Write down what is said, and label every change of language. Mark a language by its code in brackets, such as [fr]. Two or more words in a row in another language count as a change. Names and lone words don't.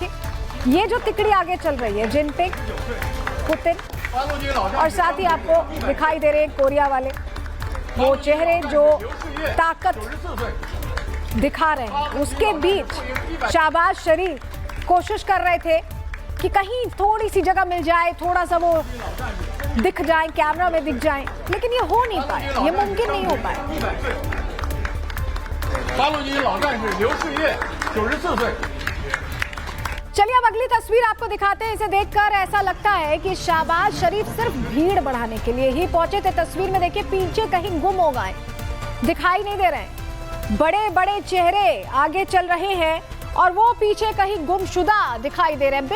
[hi] देखिए ये जो तिकड़ी आगे चल रही है, जिनपिंग, पुतिन और साथ ही आपको दिखाई दे रहे हैं कोरिया वाले, वो चेहरे जो ताकत दिखा रहे हैं। उसके बीच शहबाज शरीफ कोशिश कर रहे थे कि कहीं थोड़ी सी जगह मिल जाए, थोड़ा सा वो दिख जाए, कैमरा में दिख जाए, लेकिन ये हो नहीं पाया, ये मुमकिन नहीं हो पाया। [zh] 八路军老战士刘世业，94岁。 [hi] चलिए अब अगली तस्वीर आपको दिखाते हैं। इसे देखकर ऐसा लगता है कि शहबाज शरीफ सिर्फ भीड़ बढ़ाने के लिए ही पहुंचे थे। तस्वीर में देखिए पीछे कहीं गुम हो गए, दिखाई नहीं दे रहे। बड़े बड़े चेहरे आगे चल रहे हैं और वो पीछे कहीं गुमशुदा दिखाई दे रहे हैं।